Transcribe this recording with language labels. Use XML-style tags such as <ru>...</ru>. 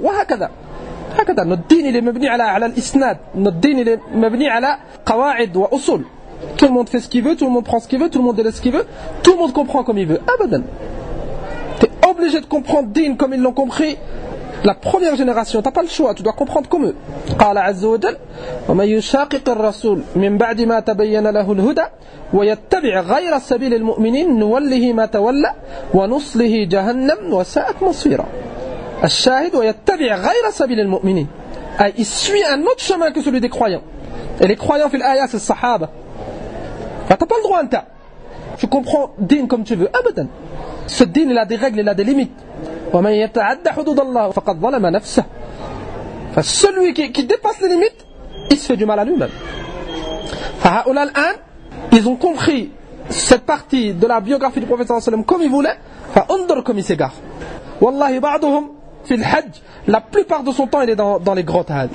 <ar>وهكذا. هكذا.</ar> <fr>Notre din, il est</fr> <ar>mabni ala al-isnad.</ar> <fr>Notre din, il est</fr> <ar>mabni ala qawaid wa usul.</ar> <fr>Tout le monde fait ce qu'il veut, tout le monde prend ce qu'il veut, tout le monde délaisse ce qu'il veut, tout le monde comprend comme il veut. Abadan. Tu es obligé de comprendre din comme ils l'ont compris. La première génération, tu n'as pas le choix, tu dois comprendre comme eux.</fr> <ar>قال عز وجل ومن يشاقق الرسول من بعد ما تبين له الهدى ويتبع غير سبيل المؤمنين نوله ما تولى ونصله جهنم وساءت مصيرا. الشاهد ويتبع غير سبيل المؤمنين.</ar> <fr>Il suit un autre chemin que celui des croyants. Et les croyants</fr> <ar>في الآية</ar> <fr>c'est الصحابة. Tu n'as pas le droit</fr> <ar>anta.</ar> <fr>Tu comprends din comme tu veux. Abadan. Ce din il a des règles, il a des limites.</fr> <ar>ومن يتعدى حدود الله فقد ظلم نفسه.</ar> <fr>Celui qui dépasse les limites, il se fait du mal à lui-même.</fr> <ar>فهؤلاء الآن,</ar> <fr>ils ont compris cette partie de la biographie du prophète sallallahu alayhi wa sallam comme ils voulaient. فانظر comme il s'égare.</fr> <ar>والله بعضهم في الحج,</ar> <fr>la plupart de son temps il est dans les grottes.</fr>